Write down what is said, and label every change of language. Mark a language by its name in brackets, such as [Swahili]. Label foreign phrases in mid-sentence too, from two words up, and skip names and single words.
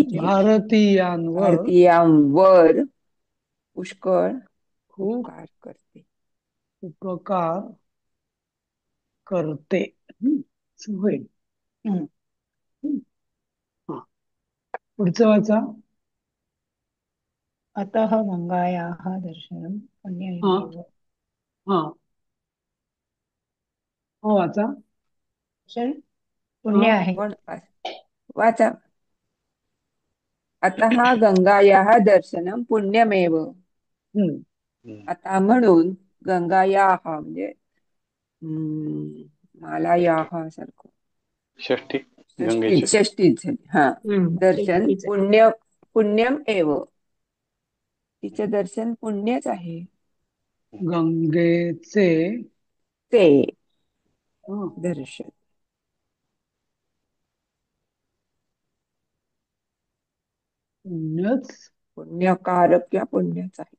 [Marathi] भारतीयांवर भारतीयांवर पुष्कळ खूप उपकार करते. उपकार करते. असं होईल. हम्म. हम्म. हा. पुढचं वाचा. [Sanskrit] अतः गंगायाः दर्शनं हा पुण्यमेव. [Marathi] हा हो वाचा. दर्शन हा पुण्य आहे. कोण वाचा. [Sanskrit] अतः गंगायाः दर्शनं पुण्यमेव. हम्म. [Marathi] आता म्हणून गंगायाः म्हणजे मालायाः सारखं षष्ठी गंगेची. षष्टीच झाली. हा. दर्शन तेच आहे. [Sanskrit] पुण्यम एव. [Marathi] तिचं दर्शन पुण्यच आहे. गंगेचे ते हा, दर्शन पुण्यच. पुण्यकारक किंवा पुण्याच आहे.